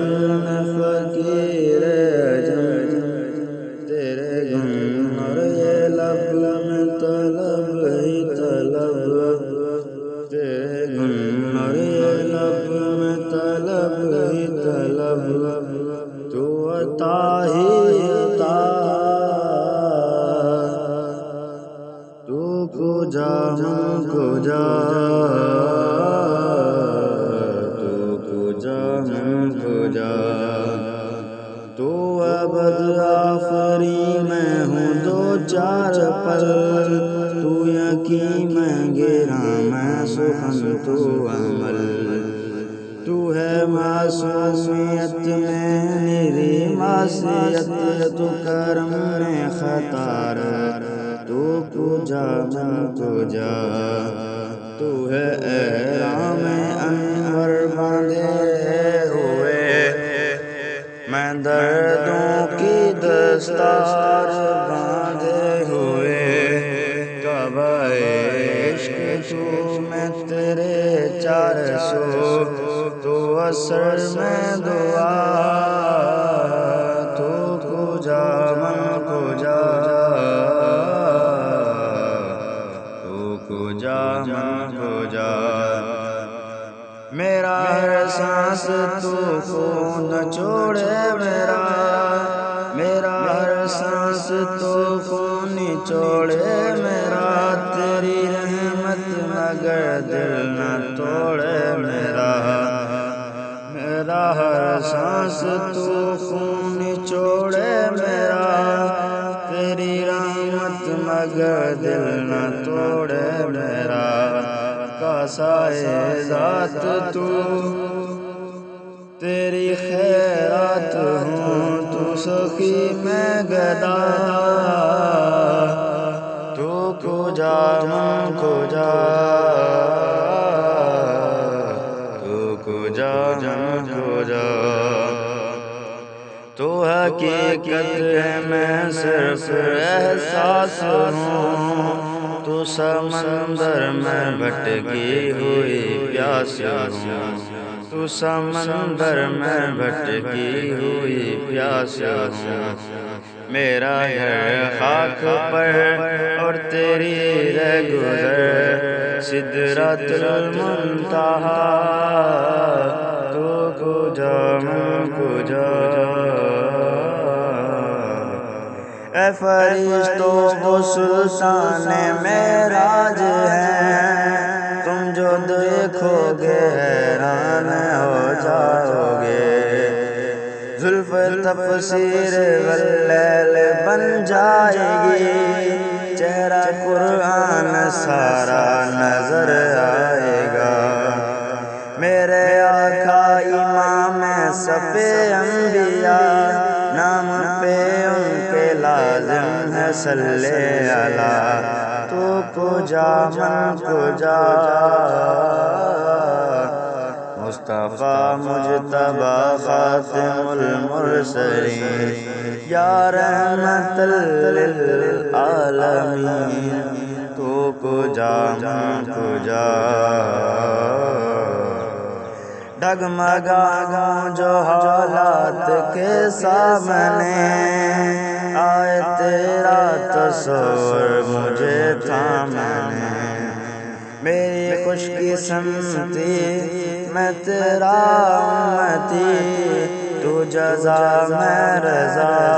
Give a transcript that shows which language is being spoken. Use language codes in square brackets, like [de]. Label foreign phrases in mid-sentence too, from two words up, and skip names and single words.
[ur] میں فقیر عجم، تیرے گم اور یہ لب میں طلب ہی طلب، تیرے گم اور یہ لب میں طلب ہی طلب، تو عطا ہی عطا، [fa] تو کجا من کجا، تو کجا من کجا، [ur] تو ابد آفری میں ہوں دو چار پل، تو یقین میں گراں میں سخن تو عمل، تو ہے معصومیت میں میری معصیت، تو کرم میں خطار، [fa] تو کجا من کجا، [ur] تو ہے احرام انور باندھے ہوئے، میں دردوں کی دستار باندھے ہوئے، کعبہ عشق تو میں تیرے 400، تو اثر میں دعا، [fa] تو کجا من کجا، تو کجا من کجا، [ur] میرا ہر سانس تو خون چھوڑے میرا، میرا ہر سانس تو خون چھوڑے میرا، تیری رحمت مگر دل نہ توڑے میرا، میرا ہر سانس تو خون چھوڑے میرا، تیری رحمت مگر دل نہ توڑے میرا، کاسائے ذات تو تیری خیرات ہوں، تو سخی میں گدا، [fa] تو کجا من کجا، تو کجا من کجا، [ur] تو حقیقت ہے میں صرف احساس ہوں، تو سمندر میں بھٹکی ہوئی پیاس ہوں، تو سمندر میں بھٹکی ہوئی پیاس ہوں، میرا گھر خاک پر اور تیری رہ گزر سدرۃ المنتہا، [fa] تو کجا من کجا، [ur] اے فرشتوں وہ سلطان معراج ہیں، تم جو دیکھو گے حیران ہو جاؤ گے، زلف تفسیر واللیل بن جائے گی، چہرہ قرآن سارا نظر آئے گا، میرے آقا امام صف انبیاء، نام پہ ان کے لازم ہے [ar] صلی اللہ، [fa] تو کجا من کجا، [ur] مصطفیٰ مجتبی خاتم المرسلین، [ar] یا رحمت [ur] للعالمین، [fa] تو کجا من کجا، [ur] ڈگمگاؤں جو حالات کے سامنے، آئے تیرا تصور مجھے تھامنے، میری خوش قسمتی میں تیرا امتی، تو جزا میں رضا،